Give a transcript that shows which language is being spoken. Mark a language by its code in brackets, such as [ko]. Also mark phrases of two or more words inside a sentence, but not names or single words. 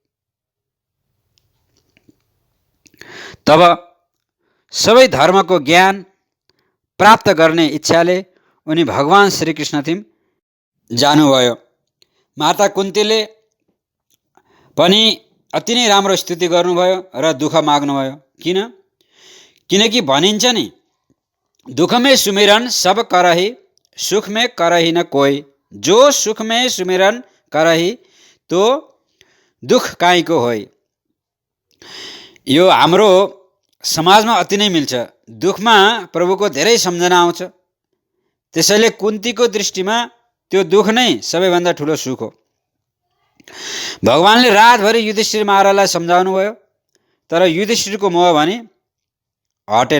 [ne] तब सबै धर्मको ज्ञान प्राप्त गर्ने इच्छाले उनी भगवान श्रीकृष्णथिम जानुभयो। माता कुन्तीले पनि अति नै राम्रो स्तुति गर्नुभयो र दुःख माग्नुभयो। किनकि भनिन्छ नि, [hi] दुख में सुमिरन सब करही, सुख में करही न कोई, जो सुख में सुमिरन करही तो दुख काहीँको होइ। [ne] यो हाम्रो समाजमा अति नै मिल्छ। दुखमा प्रभुको धेरै सम्झना आउँछ। त्यसैले कुन्तीको दृष्टिमा त्यो दुख नै सबैभन्दा ठुलो सुख हो। भगवानले रातभरि युधिष्ठिर महाराजलाई सम्झाउनु भयो, तर युधिष्ठिरको मोह भने हटेन।